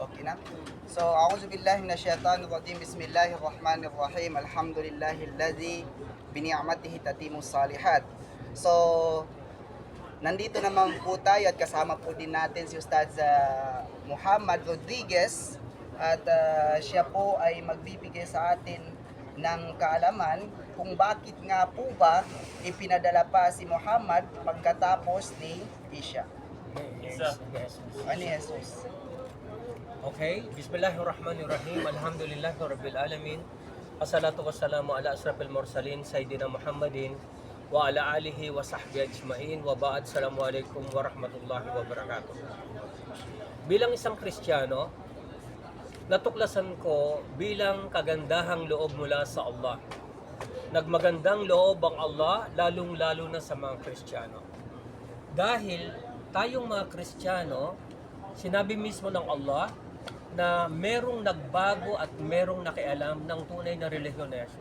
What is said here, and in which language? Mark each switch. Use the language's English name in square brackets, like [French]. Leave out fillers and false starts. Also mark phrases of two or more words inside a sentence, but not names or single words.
[Filipino] na. So, [Arabic] أعوذ بالله من الشيطان الرجيم. بسم الله الرحمن الرحيم. الحمد لله الذي بنعمته تتم الصالحات. [Filipino] So, nandito naman po tayo at kasama po din natin si Ustaz Muhammad Rodriguez at siya po ay magbibigay sa atin ng kaalaman kung bakit nga po ba ipinadala pa si Muhammad pagkatapos ni Isha. Ani Jesus. [Arabic] Okay, بسم الله الرحمن الرحيم. الحمد لله رب العالمين. والصلاة والسلام على أشرف المرسلين سيدنا محمد وعلى آله وصحبه أجمعين وبعد. السلام عليكم ورحمة الله وبركاته. [Filipino] Bilang isang Kristiyano, natuklasan ko bilang kagandahang loob mula sa Allah. Nagmagandang loob ang Allah, lalong-lalo na sa mga Kristiyano. Dahil tayong mga Kristiyano, sinabi mismo ng Allah na merong nagbago at merong nakialam ng tunay na relihiyon na Jesus.